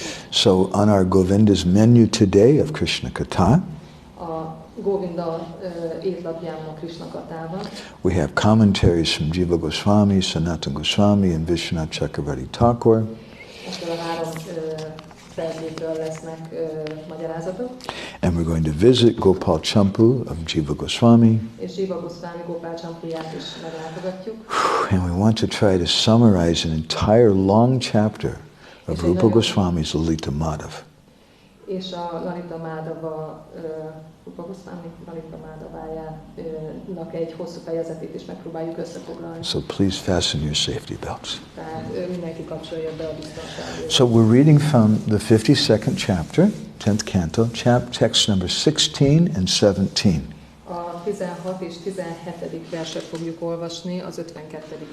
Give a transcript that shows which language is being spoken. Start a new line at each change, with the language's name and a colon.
English: So on our Govinda's menu today of Krishna Katha,
Hungarian: a Govinda étlapján a Krishna Kathában,
English: we have commentaries from Jiva Goswami, Sanatana Goswami, and Vishwanath Chakravarti Thakur.
Hungarian: Most a három szerzőtől lesznek magyarázatok.
English: And we're going to visit Gopal Campu of Jiva Goswami.
Hungarian: És Jiva Goswami Gopal Campuját is meglátogatjuk.
English: And we want to try to summarize an entire long chapter of Rupa Goswami's Lalita Madhava.
Hungarian: És a Lalita Madhava, Rupa Goswami Lalita Madhavájának egy hosszú fejezetét is megpróbáljuk összefoglalni.
English: So please fasten your safety belts.
Hungarian: Tehát mindenki kapcsolja be a biztonságot.
English: So we're reading from the 52nd chapter, 10th canto, text number 16 and 17.
Hungarian: A 16 és 17. verset fogjuk olvasni az 52.